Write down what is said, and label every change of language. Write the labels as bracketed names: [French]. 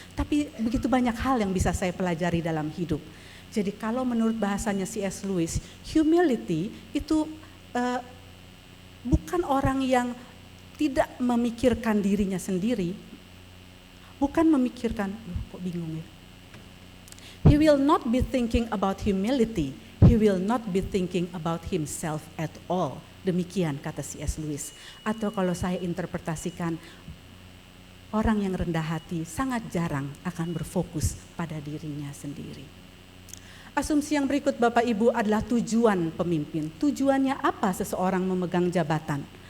[Indonesian] Tapi begitu banyak hal yang bisa saya pelajari dalam hidup. Jadi kalau menurut bahasanya C.S. Lewis, humility itu bukan orang yang tidak memikirkan dirinya sendiri, bukan memikirkan, kok bingung ya. [English] He will not be thinking about humility, he will not be thinking about himself at all. [Indonesian] Demikian kata C.S. Lewis. Atau kalau saya interpretasikan, orang yang rendah hati sangat jarang akan berfokus pada dirinya sendiri. Asumsi yang berikut Bapak Ibu adalah tujuan pemimpin. Tujuannya apa seseorang memegang jabatan?